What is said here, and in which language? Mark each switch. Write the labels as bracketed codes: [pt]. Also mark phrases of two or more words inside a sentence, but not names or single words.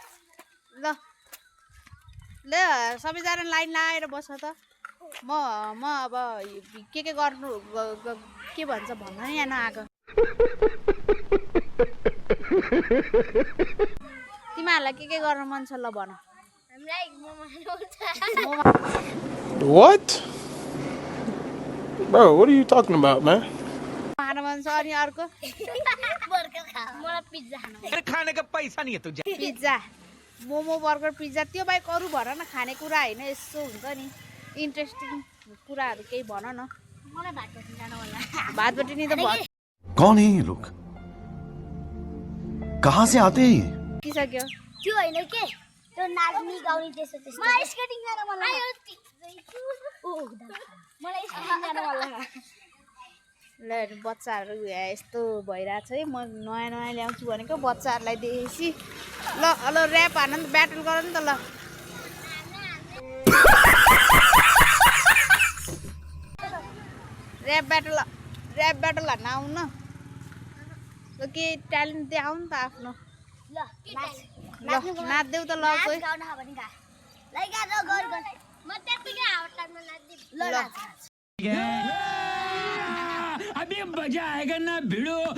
[ne] ल ल सबैजना लाइन लगाएर बस त। म अब के गर्नु के भन्छ भन्न नि यहाँ नआएको। तिमीहरूलाई के गर्न मन छ ल भन। हामीलाई मोमो [en] What? Bro, what are you talking about, man? [ne] खान मन छ। अनि अर्को बर्गर खाऊ। मलाई पिज्जा खानु मन छ। [hi] खाने का पैसा नहीं है तुझे। [ne] पिज्जा, मोमो, बर्गर, पिज्जा, त्यो बाहेक अरू भन न। खाने कुरा होइन, यसो हुन्छ नि इन्ट्रेस्टिङ कुराहरू केही भन न। मलाई भात बट्टी जानु मन लाग्छ। भात बट्टी नि त [hi] कौन है ये लोग? कहाँ से आते हैं ये? किसक्यो [ne] त्यो होइन के, त्यो नाच्ने गाउने त्यस्तो। मलाई स्केटिङ जानु मन लाग्छ। मलाई स्केटिङ जानु मन लाग्छ। ल बच्चाहरू यस्तो भइरहेछ है। म नयाँ ल्याउँछु भनेको बच्चाहरूलाई देखेपछि। ल ऱ्याप हान नि त, ब्याटल गर नि त। ल ऱ्याप ब्याटल हान्न आउनु न। ल के ट्यालेन्ट देखाउ नि त आफ्नो। ल नाच नाच्देऊ त। ल कोही गाउन हो भने गा। ल गा र गर। म त्यतिकै आउट टाइममा नाच्दिम। ल नाच। [hi] अभी मजा आएगा ना भिडो।